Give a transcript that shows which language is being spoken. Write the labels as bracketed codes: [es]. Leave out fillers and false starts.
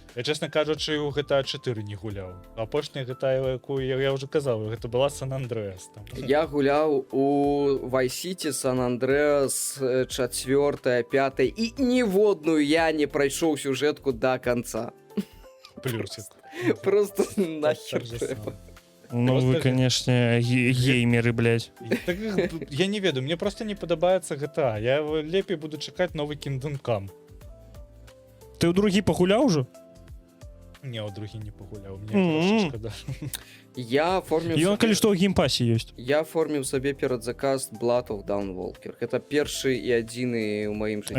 [be] Я, честно кажучы, у GTA 4 не гуляў. Апошняя GTA, якую я ўжо казаў, гэта была San Andreas. Я гуляў у Vice City, San Andreas, 4, 5, і ніводную я не прайшоў сюжэтку [ru] до конца. Плюсик. Просто [be] Так [ru] нахер же [be] трэба. [ru] самое. Ну, Просто вы, конечно, геймеры, блядь. [be] Так, я не ведаю, мне просто не падабаецца GTA. Я лепей буду чакаць новы Kingdom Come. Ты ў другі пагуляў ужо? Не, у другі не пагуляў, мне Мгм. грошай шкада. Я оформіў Ён, калі што, ў геймпасе ёсць. Я оформіў сабе перадзаказ Blood of Dawnwalker. Гэта першы і адзіны ў маім жыцці.